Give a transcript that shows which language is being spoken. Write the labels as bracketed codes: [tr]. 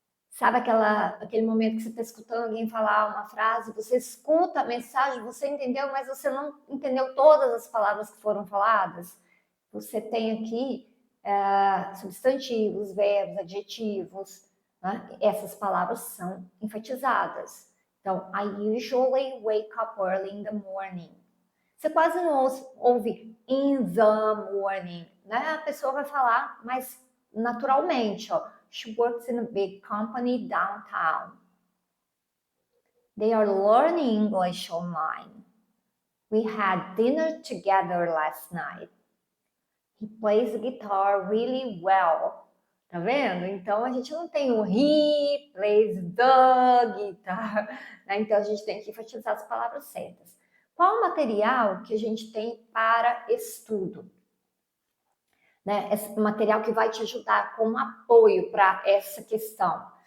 [pt] Sabe aquele momento que você está escutando alguém falar uma frase, você escuta a mensagem, você entendeu, mas você não entendeu todas as palavras que foram faladas? você tem aqui substantivos, verbos, adjetivos, né? Essas palavras são enfatizadas. Então, [en] I usually wake up early in the morning. [pt] Você quase não ouve [en] in the morning, [pt] né? A pessoa vai falar mais naturalmente, ó. [en] She works in a big company downtown. They are learning English online. We had dinner together last night. He plays the guitar really well. [pt] Tá vendo? Então a gente não tem o [en] he plays the guitar, [pt] né? Então a gente tem que enfatizar as palavras certas. Qual o material que a gente tem para estudo? Né? Esse material que vai te ajudar como apoio para essa questão.